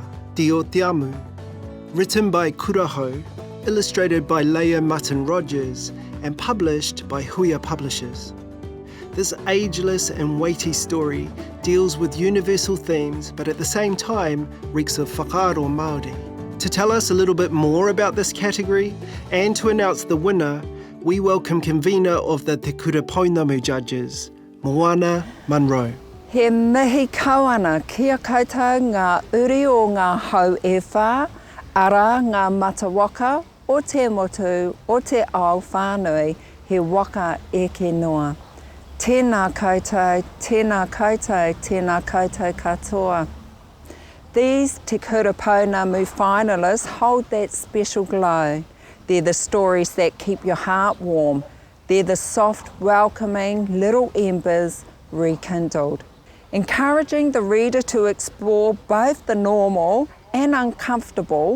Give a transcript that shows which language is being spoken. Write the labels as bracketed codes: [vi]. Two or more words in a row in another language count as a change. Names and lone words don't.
[en] Te o Te Amu, written by Kuraho, illustrated by Leia Mutton Rogers, and published by Huia Publishers. This ageless and weighty story deals with universal themes, but at the same time reeks of [mi] whakaaro Māori. [en] To tell us a little bit more about this category and to announce the winner, we welcome convener of the Te Kura Pounamu judges, Moana Munro. [mi] He mihi kauana kia koutou ngā uri o ngā hau e whā, ara ngā matawaka o te motu o te ao whānui he waka e ke noa. Tēnā koutou, tēnā koutou, tēnā koutou katoa. [en] These Te Kura Pounamu finalists hold that special glow. They're the stories that keep your heart warm. They're the soft, welcoming little embers rekindled, encouraging the reader to explore both the normal and uncomfortable.